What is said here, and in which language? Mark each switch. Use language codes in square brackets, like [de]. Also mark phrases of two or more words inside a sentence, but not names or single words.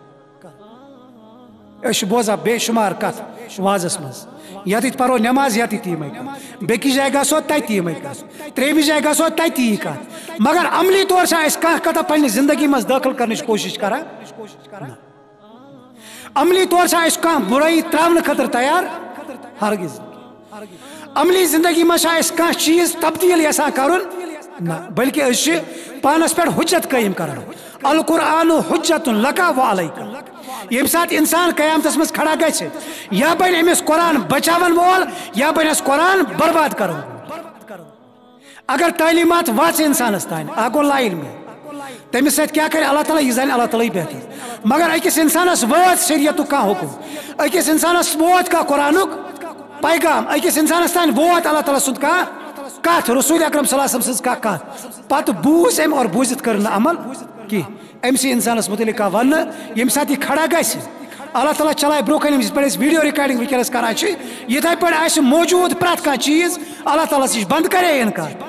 [ks] أسۍ چھِ بوزان بے شُمار کتھ وازس منٛز یتیٚتھ پرو نٮ۪ماز یتیٚتھ یِمے کتھ بیٚکِس جایہِ گژھو تتہِ یِمے کتھ ترٛیٚیمِس جایہِ گژھو تتہِ یی کتھ مگر عملی طور چھا أسۍ کانٛہہ کتھا پننہِ زندگی منٛز دٲخل کرنٕچ کوٗشش کران عملی طور چھا أسۍ کانٛہہ بُرٲیی تراونہٕ خٲطرٕ تیار ہرگز عملی زندگی منٛز چھا أسۍ کانٛہہ چیٖز تبدیٖل یژھان کرُن نہ بلکہ أسۍ چھِ پانس پٮ۪ٹھ حجت قٲیِم کران [ar] القرآن حجت لک و علیک [ks] ییٚمہِ ساتہٕ انسان قیامتس منٛز کھڑا گژھِ یا بنہِ أمِس قرآن بچاون وول یا بنٮ۪س قرآن برباد کرن وول اگر تعلیمات واچ انسانس تان گو لا علمی تمس سۭتۍ کیا کرِ اللہ تعالیٰ یہ زانہِ اللہ تعالیٰ بہتر مگر أکِس انسانس وات شریعتُک کانٛہہ حکم أکِس انسانس ووت کانٛہہ قرآنُک پیغام أکِس انسانس تان ووت اللہ تعالیٰ سُنٛد کانٛہہ کتھ رسول اکرم [ar] صلی اللہ علیہ وسلم [ks] سٕنٛز کانٛہہ کتھ پتہٕ بوٗز أمۍ اور بوٗزِتھ کٔر نہٕ عمل کینٛہہ أمۍ سی انسانس متعلق کانٛہہ وننہٕ ییٚمہِ ساتہٕ یہِ کھڑا گژھِ اللہ تعالیٰ چلائے برونٛہہ کَنہِ یِتھ پٲٹھۍ أسۍ [en] video recording [ks] وٕنکٮ۪نس کران چھِ یِتھے پٲٹھۍ آسہِ موجوٗد پرٛٮ۪تھ کانٛہہ چیٖز اللہ تعالیٰ نِش بنٛد کرے اِنکار